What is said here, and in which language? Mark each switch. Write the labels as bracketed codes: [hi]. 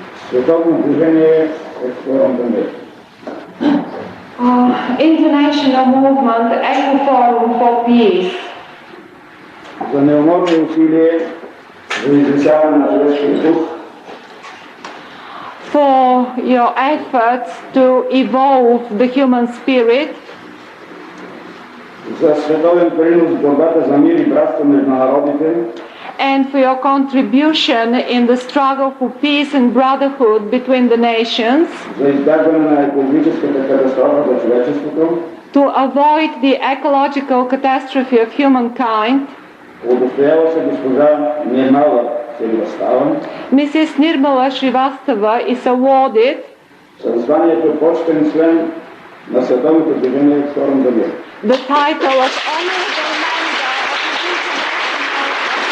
[bg] Световно движение Ecology. [en] International movement Eco Forum for Peace. [bg] За неуморно усилие за изучаване на човешкия дух, [en] For your efforts to evolve the human spirit. [bg] за световен принос в борбата за мир и братство между народите, [en] And for your contribution in the struggle for peace and brotherhood between the nations. [bg] за избягване на екологическата катастрофа за човечеството, [en] To avoid the ecological catastrophe of humankind. [bg] удостоява се госпожа Nirmala [en] Mrs. Nirmala Srivastava is awarded [bg] със званието почетен член на Световното движение Форум за мир. [en] the title of honorable member of the